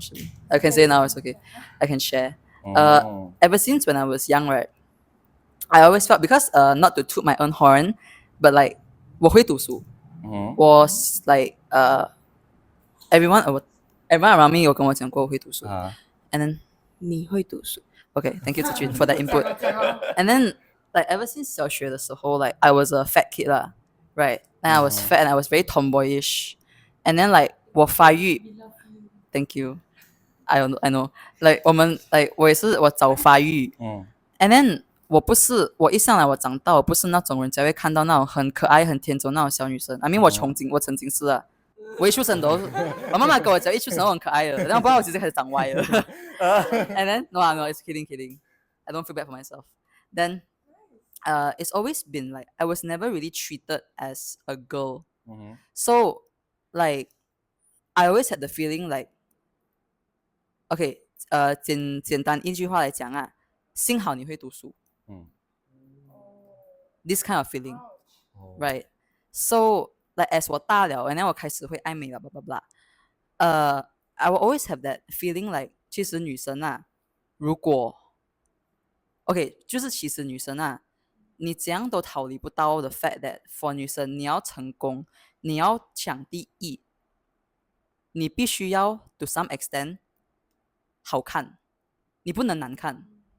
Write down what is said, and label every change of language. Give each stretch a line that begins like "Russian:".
English: Actually, I can say now. It's okay. I can share. Ever since when I was young, right, I always felt because not to toot my own horn, but like
Chinese: 我会读书
English: was like everyone everyone around me
Chinese: 有跟我讲过我会读书
English: and then
Chinese: 你会读书
English: okay, thank you Tze Juin for that input. And then like ever since
Chinese: 小学的时候
English: like I was a fat kid lah, right? And I was fat and I was very tomboyish.
Chinese: And then like 我发育
English: thank you, I know like
Chinese: 我也是我早发育
English: and then 我一上来我长大我不是那种人家会看到那种很可爱很天真那种小女生 I mean 我曾经是啊，我一出生都我妈妈跟我讲一出生我很可爱的，然后不知道我其实开始长歪了and then no it's kidding, I don't feel bad for myself. Then it's always been like I was never really treated as a girl. So like I always had the feeling like okay
Chinese: 简单一句话来讲啊，幸好你会读书
English: this kind of feeling, right? So like as
Chinese: 我大了
English: and then
Chinese: 我开始会爱美了
English: blah blah blah. I will always have that feeling like
Chinese: 其实女生啊，如果 OK 就是其实女生啊，你怎样都逃离不到
English: the fact that for
Chinese: 女生你要成功，你要抢第一，你必须要
English: to some extent
Chinese: 好看，你不能难看。